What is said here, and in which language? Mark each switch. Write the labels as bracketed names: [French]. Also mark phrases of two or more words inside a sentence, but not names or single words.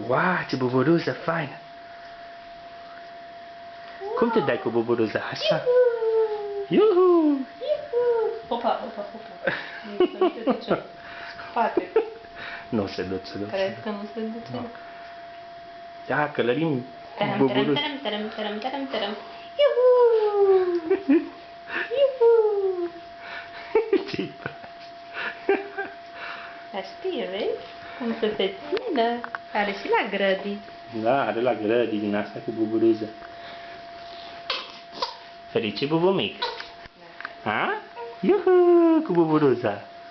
[Romanian] Wow, ce buburuză faină! Cum te dai cu buburuza? Așa? Iuhu! Popa, popa, popa. Nu se duce. Spate. Nu se duce, nu Cred se că nu se duce. duce. Da, călărim Taram, taram, buburuz. taram, taram, taram, taram, taram. Iuhu! Iuhu! Ce-i Dar știi, vezi? Cum să se țină. Are și la grădii. Da, are la grădii din asta cu buburuză. Fericit bubumic. Ha? Iuhu, cu buburuza.